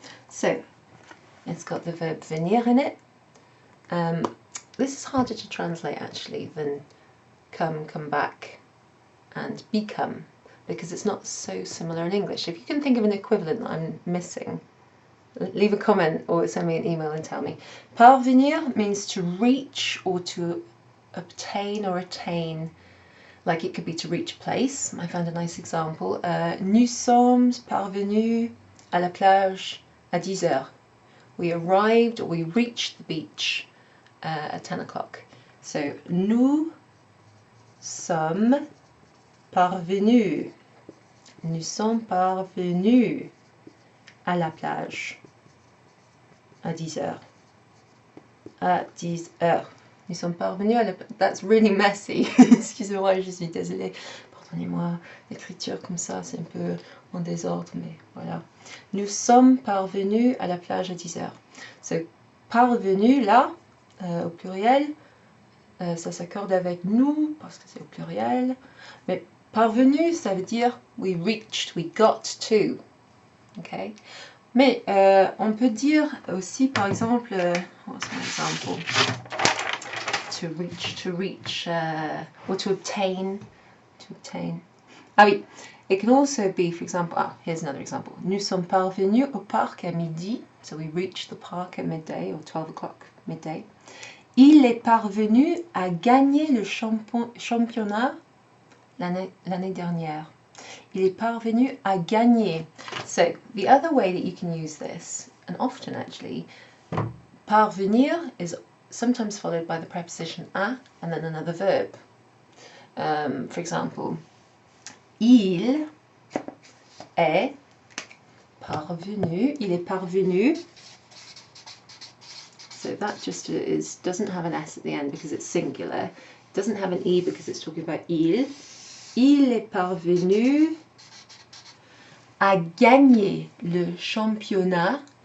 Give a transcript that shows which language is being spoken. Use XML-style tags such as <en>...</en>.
<en>So it's got the verb venir in it. This is harder to translate actually than come back, and become, because it's not so similar in English. If you can think of an equivalent that I'm missing, leave a comment or send me an email and tell me. Parvenir means to reach or to obtain or attain, like it could be to reach a place. I found a nice example.</en> <fr>Nous sommes parvenus à la plage à 10 heures.</fr> <en>We arrived or we reached the beach at 10 o'clock.</en> <fr>So, nous sommes parvenus. Nous sommes parvenus à la plage à 10 heures. À 10 heures. Nous sommes parvenus à la plage.</fr> <en>That's really messy.</en> <fr>Excusez-moi, je suis désolée. Pardonnez-moi, l'écriture comme ça, c'est un peu en désordre, mais voilà. Nous sommes parvenus à la plage à 10 heures. So, parvenu, là, au pluriel, ça s'accorde avec nous parce que c'est au pluriel. Mais parvenu, ça veut dire</fr> <en>we reached, we got to.</en> <fr>Okay? Mais on peut dire aussi, par exemple,</fr> <en>what's an example? To reach, or to obtain.</en> <fr>Ah oui,</fr> <en>it can also be, for example, here's another example.</en> <fr>Nous sommes parvenus au parc à midi.</fr> <en>So we reached the park at midday, or 12 o'clock, midday.</en> <fr>Il est parvenu à gagner le championnat l'année dernière. Il est parvenu à gagner.</fr> <en>So, the other way that you can use this, and often actually, parvenir is sometimes followed by the preposition à and then another verb.</en> <fr>For example, il est parvenu. Il est parvenu.</fr> <en>So that just doesn't have an S at the end because it's singular. It doesn't have an E because it's talking about il. Il est parvenu à gagner le championnat.</en>